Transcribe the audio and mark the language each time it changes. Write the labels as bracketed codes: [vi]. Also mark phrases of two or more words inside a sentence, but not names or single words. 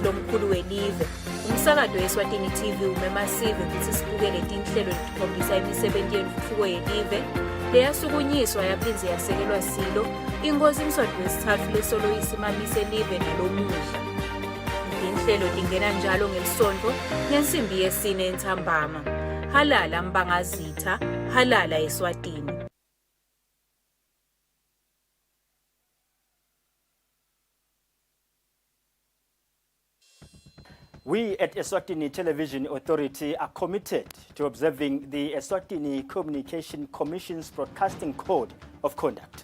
[ss] lomkhulu welive umsakazo weSwatini TV umemasive ukuthi sibukele tinhlelo elikhombisa imisebenzi yentuthuko yelive leyasukunyiswa yaphinze yasekelwa silo inkosi Mswati wesithathu lesoloyisa imamise live nalomuhla inhlelo lingena njalo ngelisonto ngensimbi yesine entsambama halala mbangazitha halala eSwatini. [en] We at Eswatini Television Authority are committed to observing the Eswatini Communication Commission's Broadcasting Code of Conduct.